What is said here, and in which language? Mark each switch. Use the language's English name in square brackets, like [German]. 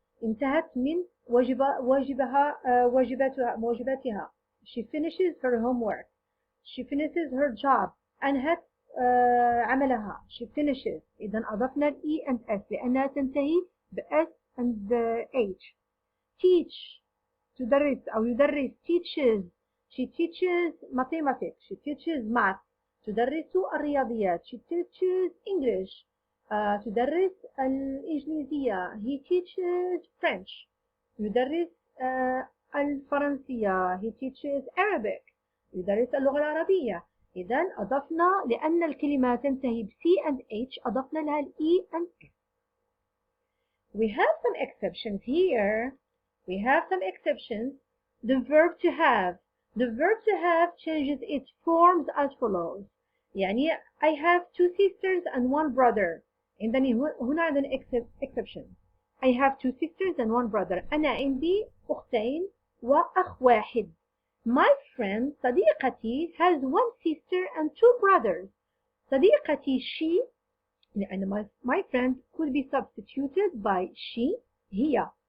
[Arabic] انتهت من واجباتها. [English] she finishes her homework. she finishes her job. [Arabic] أنهت عملها. [English] she finishes. [Arabic] إذا أضفنا [English] e and s [Arabic] لأنها تنتهي ب [English] s and h. [Arabic] teach تدرس أو يدرس. [English] teaches she teaches mathematics. she teaches math. [Arabic] تدرس الرياضيات. [English] she teaches English. [Arabic] تدرس الإنجليزية. [English] he teaches French. [Arabic] يدرس الفرنسية. [English] he teaches Arabic. [Arabic] يدرس اللغة العربية. إذا أضفنا لأن الكلمة تنتهي ب [English] C and H [Arabic] أضفنا لها ال [English] E and S. We have some exceptions here. We have some exceptions. The verb to have. The verb to have changes its forms as follows. [Arabic] يعني [English] I have 2 sisters and 1 brother. [Arabic] هنا عندنا exception. [English] I have 2 sisters and 1 brother. [Arabic] أنا عندي أختين وأخ واحد. [English] My friend [Arabic] صديقتي [English] has 1 sister and 2 brothers. [Arabic] صديقتي [English] she [Arabic] لأن [English] my friend could be substituted by she [Arabic] هي.